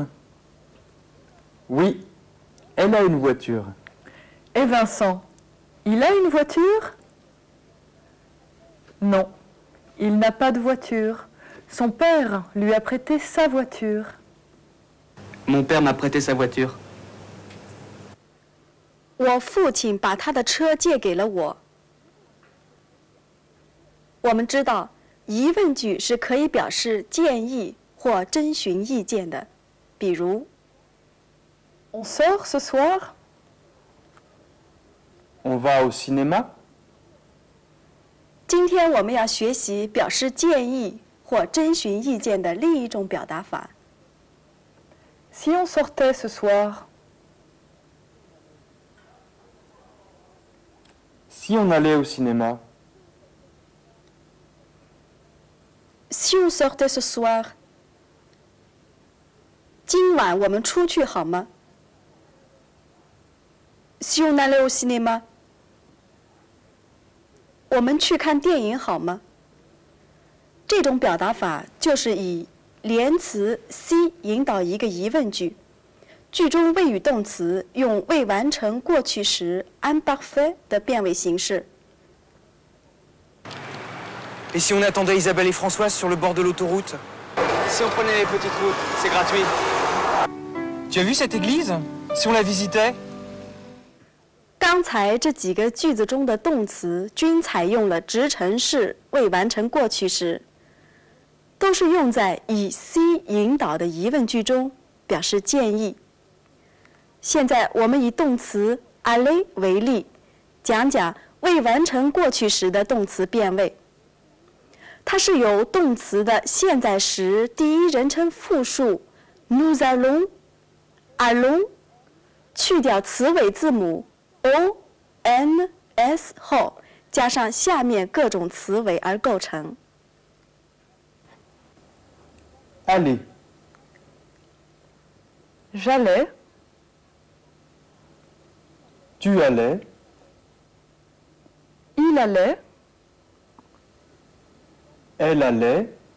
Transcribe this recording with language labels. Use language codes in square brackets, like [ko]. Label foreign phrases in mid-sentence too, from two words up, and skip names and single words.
[fr] Oui, elle a une voiture. Et Vincent, il a une voiture? Non, il n'a pas de voiture. Son père lui a prêté sa voiture. Mon père m'a prêté sa voiture. [zh] 我父亲把他的车借给了我。我们知道，疑问句是可以表示建议或征询意见的，比如 [fr] On sort ce soir? On va au cinéma? [zh] 今天我们要学习表示建议或征询意见的另一种表达法。 [fr] Si on sortait ce soir? Si on allait au cinéma? Si on sortait ce soir? [zh] 今晚我们出去好吗？ [fr] Si on allait au cinéma? [zh] 我们去看电影好吗？这种表达法就是以连词 si 引导一个疑问句，句中谓语动词用未完成过去时 imparfait 的变位形式。 [fr] Et si on attendait Isabelle et Françoise sur le bord de l'autoroute? Si on prenait les petites routes, c'est gratuit. Tu as vu cette église? Si on la visitait? [zh] 刚才这几个句子中的动词均采用了直陈式未完成过去时，都是用在以 C 引导的疑问句中，表示建议。现在我们以动词 aller 为例，讲讲未完成过去时的动词变位。它是由动词的现在时第一人称复数 [fr] nous allons [zh] 去掉词尾字母 o n s 后，加上下面各种词尾而构成。 [fr] Aller. J'allais. Tu allais. Il allait. Elle allait.